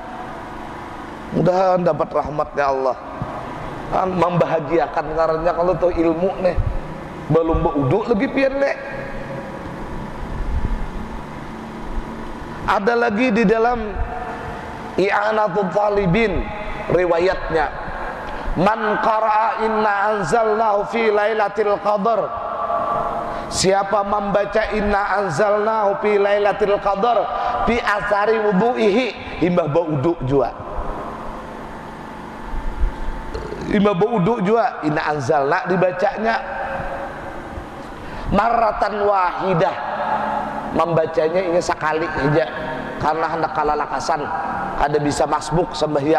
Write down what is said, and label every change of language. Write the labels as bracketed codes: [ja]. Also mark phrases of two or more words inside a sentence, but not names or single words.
[bjn] Mudah-mudahan dapat rahmatnya Allah, kan membahagiakan karena kalau tahu ilmu nih belum beuduk lagi pian nih. Ada lagi di dalam [ar] I'anatul Talibin riwayatnya, من قرأ إنا أنزلناه في ليلة القدر, [bjn] siapa membaca [ar] إنا أنزلناه في ليلة القدر في أثر وضوئه, [bjn] himbah beuduk juga. Imam baudu juga [ar] إنا أنزلنا [bjn] dibacanya [ar] مرة واحدة, [bjn] membacanya ini sekali aja karena hendak kalalakasan ada bisa masbuk sembahyang.